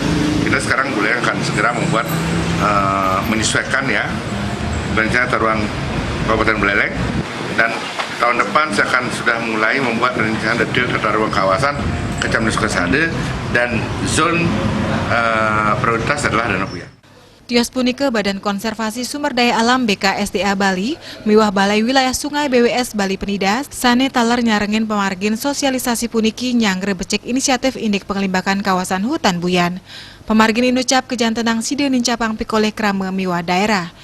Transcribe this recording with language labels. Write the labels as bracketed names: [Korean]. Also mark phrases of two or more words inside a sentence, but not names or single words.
[Indonesian] Kita sekarang Buleleng akan segera membuat menyesuaikan ya rencana tata ruang Kabupaten Buleleng, dan tahun depan saya akan sudah mulai membuat rencana detail tata ruang kawasan Kecamatan Sukasada dan zon prioritas adalah Danau Buyan. [Balinese] Tios punika Badan Konservasi Sumber Daya Alam BKSDA Bali, miwah Balai Wilayah Sungai BWS Bali Penida, sane taler nyarengin pemargin sosialisasi puniki nyangre becek inisiatif indik pengelimbakan kawasan hutan Buyan. Pemargin inucap kejantenang side nincapang pikoleh krama miwah daerah.